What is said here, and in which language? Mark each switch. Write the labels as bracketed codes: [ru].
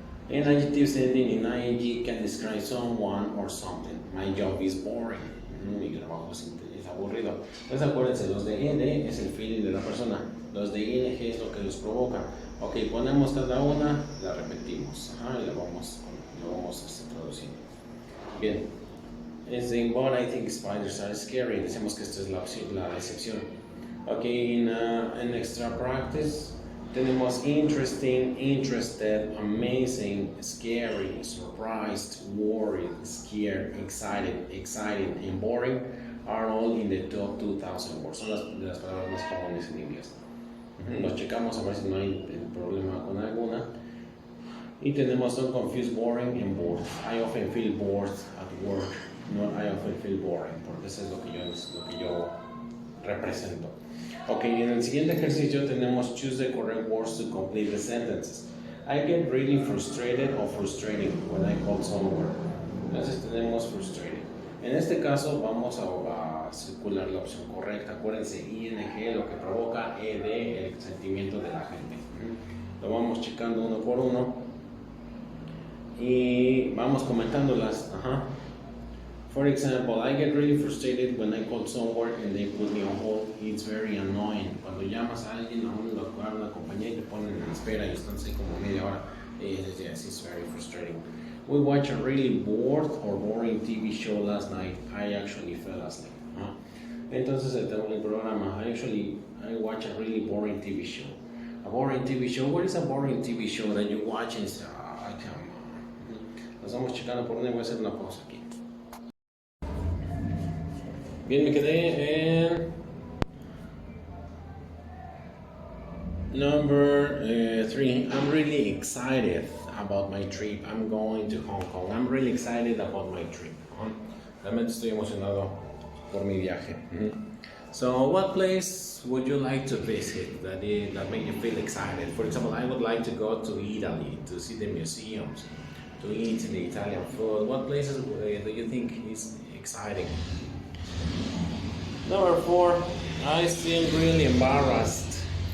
[en] And adjectives ending in ing can describe someone or something. My job is boring. [es] Mi trabajo es aburrido. Entonces acuérdense, los de ed es el feeling de la persona. Los de ing es lo que los provoca. Ok, ponemos cada una, la repetimos. Y la vamos traduciendo. Bien. [en] Es in but I think spiders are scary. [es] Decimos que esta es la excepción. [en] Ok, en extra practice tenemos interesting, interested, amazing, scary, surprised, worried, scared, excited, exciting, and boring are all in the top 2000 words. [es] Son las palabras más comunes en inglés. Los checamos a ver si no hay problema con alguna. Y tenemos so confused, boring, and bored. [en] I often feel bored at work. [es] No, [en] I often feel boring, [es] porque eso es lo que yo represento. [en] Ok, [es] en el siguiente ejercicio tenemos [en] choose the correct words to complete the sentences. I get really frustrated or frustrating when I call someone. [es] Entonces tenemos frustrated. En este caso vamos a circular la opción correcta. Acuérdense, ing, lo que provoca, ed, el sentimiento de la gente. Lo vamos checando uno por uno y vamos comentándolas. [en] For example, I get really frustrated when I call someone and they put me on hold. It's very annoying. [es] Cuando llamas a alguien, a una compañía y te ponen en espera y están así como media hora. [en] Yes, it's very frustrating. We watched a really bored or boring TV show last night. I actually fell asleep. [es] Entonces el programa, [en] I watch a really boring TV show. A boring TV show. What is a boring TV show that you watch and say, I can't. [es] Nos vamos checando por donde voy a hacer una pausa aquí. Bien, me quedé en number 3. [en] I'm really excited about my trip. I'm going to Hong Kong. I'm really excited about my trip. [es] Realmente estoy emocionado por mi viaje. [en] So, what place would you like to visit that make you feel excited? For example, I would like to go to Italy to see the museums, to eat the Italian food. What places do you think is exciting? Number 4, I seem really embarrassed.